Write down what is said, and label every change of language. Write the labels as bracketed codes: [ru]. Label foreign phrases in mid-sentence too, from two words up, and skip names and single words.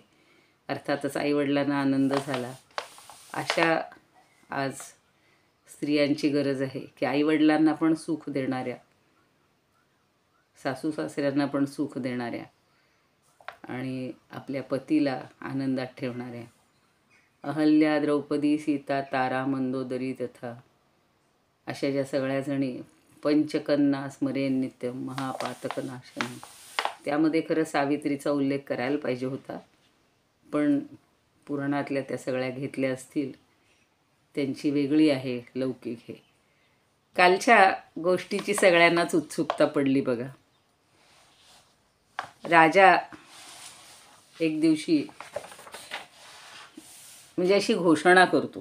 [mr] अर्थातच आईवडिलांना आनंद झाला. अशा आज स्त्रियांची गरज आहे की आईवडिलांना पण सुख देणाऱ्या, सासू सासऱ्यांना पण सुख देणाऱ्या आणि आपल्या पतीला आनंदात ठेवणाऱ्या. [sa] अहल्या, द्रौपदी, सीता, तारा, मंदोदरी तथा [mr] अशा ज्या सगळ्या जणी [sa] पंचकन्या स्मरेन नित्यम महापातकनाशन, [mr] त्यामध्ये खरं सावित्रीचा उल्लेख करायला पाहिजे होता. पण पुराणातल्या त्या सगळ्या घेतल्या असतील. त्यांची वेगळी आहे, लौकिक आहे. कालच्या गोष्टीची सगळ्यांनाच उत्सुकता पडली बघा. राजा एक दिवशी म्हणजे अशी घोषणा करतो.